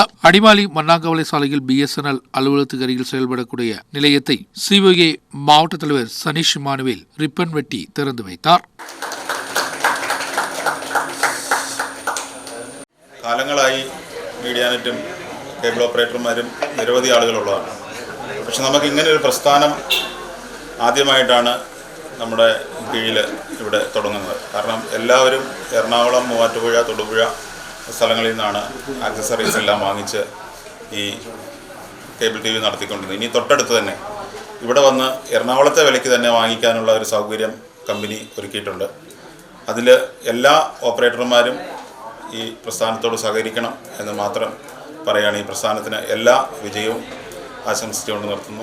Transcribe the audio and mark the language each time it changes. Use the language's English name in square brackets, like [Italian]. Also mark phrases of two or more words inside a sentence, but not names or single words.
[Tamil] அடிமாலி மன்னாங்காவலை சாலையில் BSNL அலுவலகத்துக்கு அருகில் செயல்படக்கூடிய நிலையத்தை COA மாவட்ட தலைவர் சனீஷ் இமானுவேல் ரிப்பன் வெட்டி திறந்து வைத்தார். [Malayalam] കാലങ്ങളായി മീഡിയ നെറ്റും കേബിൾ ഓപ്പറേറ്റർമാരും നിരവധി ആളുകളുള്ളതാണ്. പക്ഷെ നമുക്ക് ഇങ്ങനെ ഒരു പ്രസ്ഥാനം ആദ്യമായിട്ടാണ് നമ്മുടെ കീഴിൽ ഇവിടെ തുടങ്ങുന്നത്. കാരണം എല്ലാവരും എറണാകുളം, മൂവാറ്റുപുഴ, തൊടുപുഴ സ്ഥലങ്ങളിൽ നിന്നാണ് ആക്സസറീസ് എല്ലാം വാങ്ങിച്ച് ഈ കേബിൾ TV നടത്തിക്കൊണ്ടിരുന്നത്. ഇനി തൊട്ടടുത്ത് തന്നെ ഇവിടെ വന്ന് എറണാകുളത്തെ വിലയ്ക്ക് തന്നെ വാങ്ങിക്കാനുള്ള ഒരു സൗകര്യം കമ്പനി ഒരുക്കിയിട്ടുണ്ട്. അതിൽ എല്ലാ ഓപ്പറേറ്റർമാരും ഈ പ്രസ്ഥാനത്തോട് സഹകരിക്കണം എന്ന് മാത്രം പറയാണ്. ഈ പ്രസ്ഥാനത്തിന് എല്ലാ വിജയവും ആശംസിച്ചുകൊണ്ട് നിർത്തുന്നു.